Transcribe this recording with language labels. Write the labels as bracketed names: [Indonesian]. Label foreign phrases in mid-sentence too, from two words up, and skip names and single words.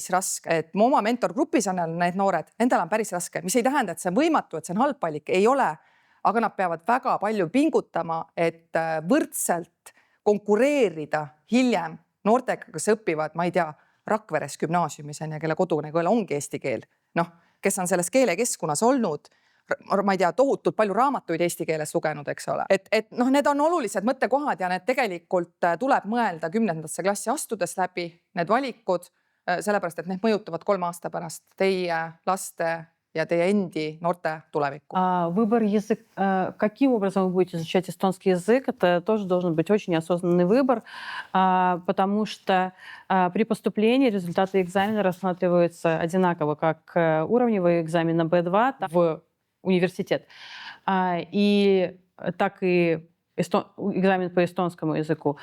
[Estonian] raske, et mu oma mentorgrupis on need noored, nendel on päris raske, mis ei tähenda, et see on võimatu, et see on halb valik, ei ole, aga nad peavad väga palju pingutama, et võrdselt konkureerida hiljem noortega, kes õpivad, ma ei tea, Rakveres gümnaasiumis, kelle kodune keel ongi eesti keel, kes on selles keelekeskkonnas olnud, ma ei tea, tohutult palju raamatuid eesti keeles lugenud, eks ole. Et need on olulised mõttekohad ja need tegelikult tuleb mõelda 10. klassi astudes läbi, need valikud, sellepärast, et need mõjutavad 3 aasta pärast teie laste ja teie endi noorte tulevikku. [Russian] Выбор язык, каким образом вы будете изучать эстонский язык, это тоже должен быть очень осознанный выбор, потому что при поступлении результаты экзамена рассматриваются одинаково, как уровневый экзамен на B2 в университет, и так и экзамен по эстонскому языку.